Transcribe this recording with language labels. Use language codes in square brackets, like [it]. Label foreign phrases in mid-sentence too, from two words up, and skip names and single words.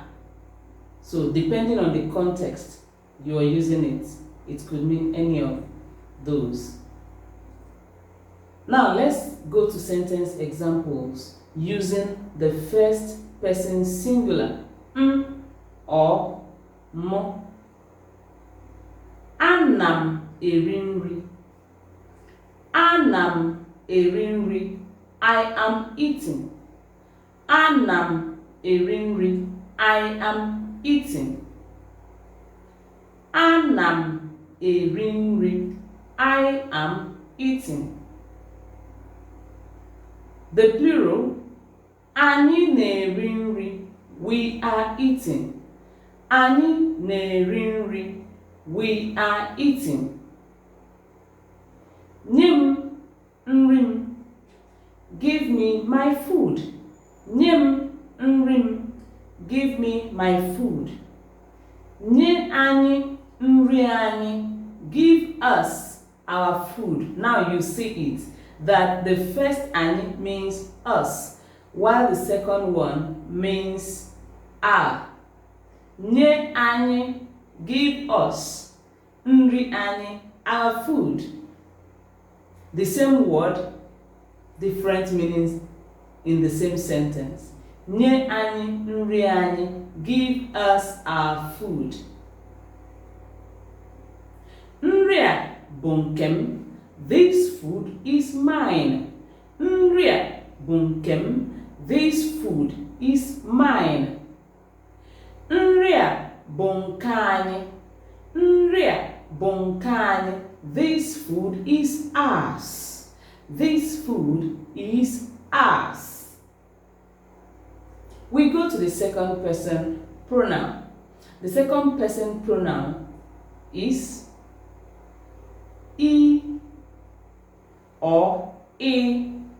[en] So depending on the context you are using it, it could mean any of those. Now let's go to sentence examples using the first person singular, or mo. [ig] Anam eri nri. Anam eri nri. [en] I am eating. [ig] Anam eri nri. [en] I am eating. [ig] Anam eri nri. [en] I am eating. The plural, [ig] anyị na-eri nri. [en] We are eating. [ig] Anyị na-eri nri. [en] We are eating. [ig] Nye m nri m. [en] Give me my food. [ig] Nye m nri m. [en] Give me my food. [ig] Nye anyị nri anyị. [en] Give us our food. Now you see it, that the first anyị means us, while the second one means our. [ig] Nye anyị, [en] give us. [ig] Nri anyị, [en] our food. The same word, different meanings in the same sentence. [ig] Nye anyị nri anyị, [en] give us our food. [ig] Nri a bụ nke m. [en] This food is mine. [ig] Nri a bụ nke m. [en] This food is mine. [ig] Nri a bụ nke anyị. Nri a bụ nke anyị. [en] This food is ours. This food is ours. We go to the second person pronoun. The second person pronoun is I or I.